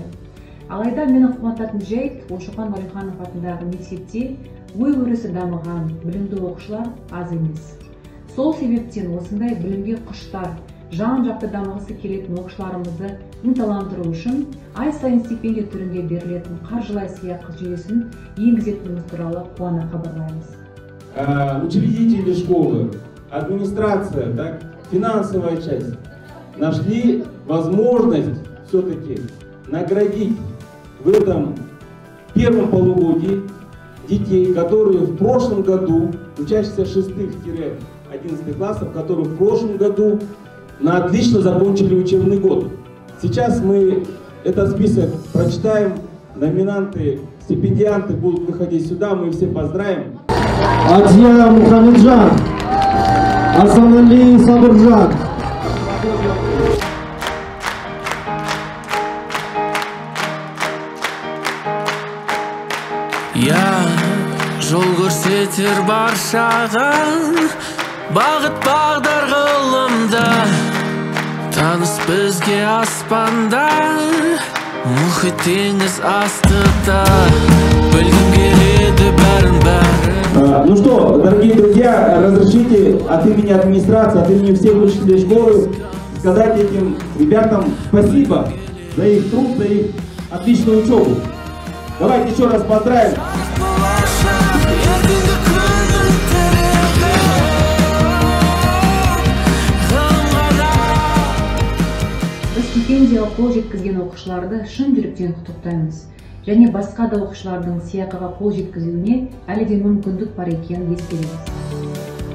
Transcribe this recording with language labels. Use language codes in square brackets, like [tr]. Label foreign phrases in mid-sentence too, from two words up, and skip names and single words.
[kk] Алайда мені қуантатын жайт, Шоқан Уәлиханов атындағы мектепте ой-өрісі дамыған білімді оқушылар аз емес. Сол себептен осындай білімге құштар, жан-жақты дамығысы келетін оқушыларымызды ынталандыру үшін ай сайын стипендия түрінде берілетін қаржылай сыйақы жүйесін енгізетініміз туралы қуана хабарлаймыз. [ru] Учредители школы, администрация, так, финансовая часть нашли возможность все-таки наградить в этом первом полугодии детей, которые в прошлом году, учащихся 6-11 классов, которые в прошлом году на отлично закончили учебный год. Сейчас мы этот список прочитаем, номинанты, стипендианты будут выходить сюда, мы все поздравим. Адия Мухамеджан, Асанали Сабыржан. [kk] Я жол көрсетер баршаға, бағыт бағдар ғылымда, таныс бізге аспанда, мұхит теңіз астыда, білгім келеді бәрін. [ru] Ну что, дорогие друзья, разрешите от имени администрации, от имени всех учителей школы сказать этим ребятам спасибо за их труд, за их отличную учебу. Давайте еще раз поздравим. [kk] Біз стипендияға қол жеткізген оқушыларды шын жүректен құттықтаймыз. Және басқа да оқушылардың сыйақыға қол жеткізуіне әлі де мүмкіндік бар екенін ескереміз.